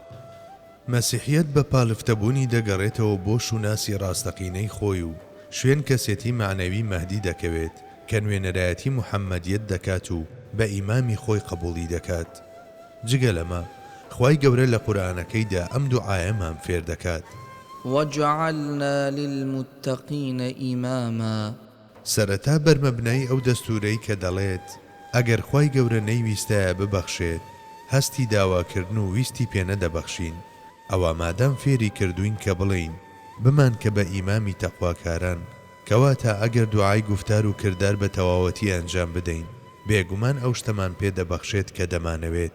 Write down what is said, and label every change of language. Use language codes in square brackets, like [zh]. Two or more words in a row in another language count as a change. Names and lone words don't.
[ckb] مەسیحیەت بە پاڵفتەبوونی دەگەڕێتەوە بۆ شوناسی ڕاستەقینەی خۆی و شوێن کەسێتی معنەوی مەهدی دەکەوێت کە نوێنەرایەتی موحەممەدیەت دەکات و بە ئیمامی خۆی قبوڵی دەکات. جگە لەمە خوای گەورە لە قورئانەکەیدا ئەم دوعایەمان فێر دەکات: [ar] وجعلنا للمتقين إماما. [ckb] سەرەتا بەرمەبنای ئەو دەستورەی کە دەڵێت ئەگەر خوای گەورە نەیویستایە ببەخشێت، هەستی داواکردن و ویستی پێ نەدەبەخشین. ئەوە مادام فێری کردوین کە بڵین بمان کە بە ئیمامی تەقواکاران کەواتە ئەگەر دوعای گفتار و کردار بە تەواوەتی ئەنجام بدەین بێگومان ئەو شتەمان پێدەبەخشێت کە دەمانەوێت.